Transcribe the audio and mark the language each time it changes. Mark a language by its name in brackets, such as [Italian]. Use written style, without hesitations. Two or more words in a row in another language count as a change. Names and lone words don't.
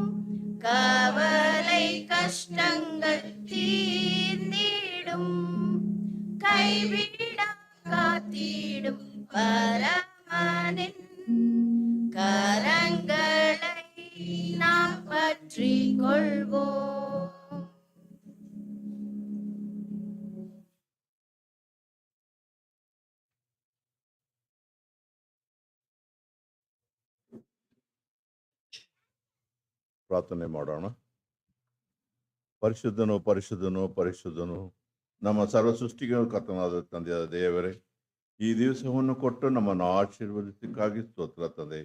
[Tamil] கவலை கஷ்டங்கள் தீர்ந்திடும். கைவிடா காத்திடும் பரமனின் கரங்களை நாம் பற்றிக் கொள்வோம். [Kannada] ಪ್ರಾರ್ಥನೆ ಮಾಡೋಣ. ಪರಿಶುದ್ಧನು ಪರಿಶುದ್ಧನು ಪರಿಶುದ್ಧನು ನಮ್ಮ ಸರ್ವ ಸೃಷ್ಟಿಗೆ ಕರ್ತನಾದ ತಂದೆಯಾದ ದೇವರೇ, ಈ ದಿವಸವನ್ನು ಕೊಟ್ಟು ನಮ್ಮನ್ನು ಆಶೀರ್ವದಿಸಕ್ಕಾಗಿ ಸ್ತೋತ್ರ ತಂದೆ.